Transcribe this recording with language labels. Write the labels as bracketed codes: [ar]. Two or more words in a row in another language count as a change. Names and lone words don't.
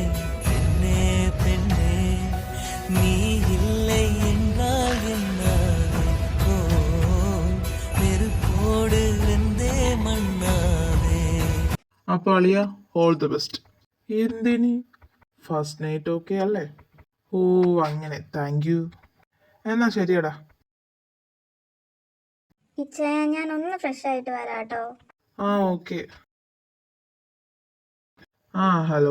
[ta] பெண்ணே பெண்ணே, நீ இல்லை என்றால் என்னாவே, நெருப்போடு வெந்தே மண்ணாவே. [ml] അപ്പൊ അളിയ, [en] all the best. [ml] എന്തിനി? [en] first night [ml] ഓക്കെ അല്ലേ? ഓ അങ്ങനെ, [en] thank you. [ml] എന്നാ ശരിയടാ. ഇച്ഛായ, ഞാൻ ഒന്ന് ഫ്രഷ് ആയിട്ട് വരാട്ടോ. ആ ഓക്കെ. ആ ഹലോ.